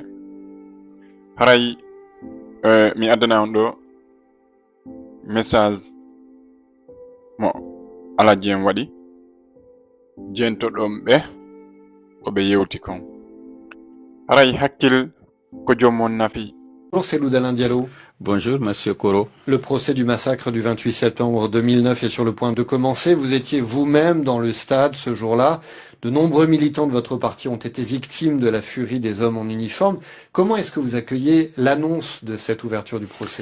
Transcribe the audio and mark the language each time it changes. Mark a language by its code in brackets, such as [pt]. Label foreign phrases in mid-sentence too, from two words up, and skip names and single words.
[ff] Haray mi addana on ɗo message mo Alhaji en waɗi jentoɗon ɓe ko ɓe yewti kon. Haray hakkil ko jommon nafi. [fr] Bonjour, c'est Loudalin Diallo. Bonjour, Monsieur Koro. Le procès du massacre du 28 septembre 2009 est sur le point de commencer. Vous étiez vous-même dans le stade ce jour-là. De nombreux militants de votre parti ont été victimes de la furie des hommes en uniforme. Comment est-ce que vous accueillez l'annonce de cette ouverture du procès?